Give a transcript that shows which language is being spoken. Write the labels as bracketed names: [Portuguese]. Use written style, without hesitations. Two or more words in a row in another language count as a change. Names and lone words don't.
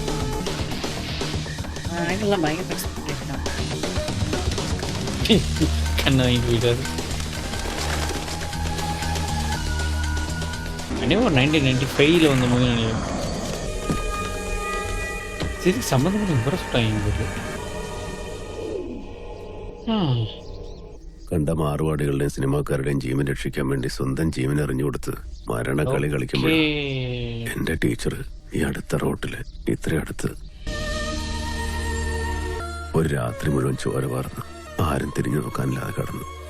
[Tamil] பயங்கர கண்ணை வாங்கிட்டு போயிட்டாரு. ஒரு 1995 வந்த மூவி நினைக்கிறேன். சரி சம்மந்தப்பட்ட இவரை சொல்லிட்டாங்க. [Malayalam] കണ്ട മാറുപാടുകളുടെയും സിനിമാക്കാരുടെയും ജീവൻ രക്ഷിക്കാൻ വേണ്ടി സ്വന്തം ജീവൻ എറിഞ്ഞു കൊടുത്ത് മരണക്കളി കളിക്കുമ്പോൾ എന്റെ ടീച്ചർ ഈ അടുത്ത റോട്ടില് ഇത്ര അടുത്ത് ഒരു രാത്രി മുഴുവൻ ചോര വാർന്ന് ആരും തിരിഞ്ഞു നോക്കാനില്ലാതെ കടന്നു.